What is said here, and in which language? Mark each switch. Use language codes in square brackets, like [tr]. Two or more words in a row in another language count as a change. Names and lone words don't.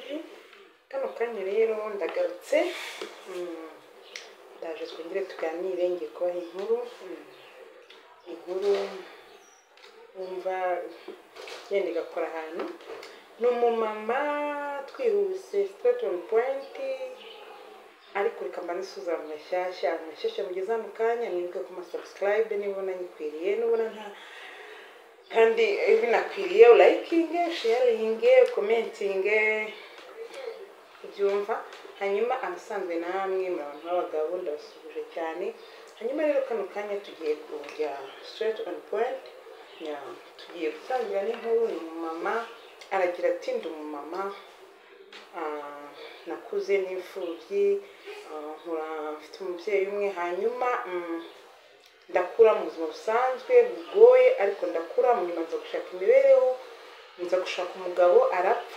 [rw] Kano kanya rero ndagarutse, ndaje twongere tuganire. Ngiye kubaha inkuru wumva yenda igakora ahantu. Ni umumama twihuse, [en] straight on point, [rw] ariko reka mba nisuza amashyashya mugeze hano kanya. Mwibuke ku subscribe nibona nyikwiriye, nubona nta kandi binakwiriye likinge, sharinge, commentinge, byumva. Hanyuma abasanzwe namwe muri abantu b'abagabo ndabasuhuje cyane. Hanyuma rero kano kanya tugiye kujya [en] straight on point. [rw] Tugiye gutangira n'inkuru. Ni umumama aragira ati, ndi umumama nakuze n'imfubyi, mfite umubyeyi umwe. Hanyuma ndakura mu buzima busanzwe bugoye, ariko ndakura mu nyuma nza gushaka imibereho, nza gushaka umugabo arapfa.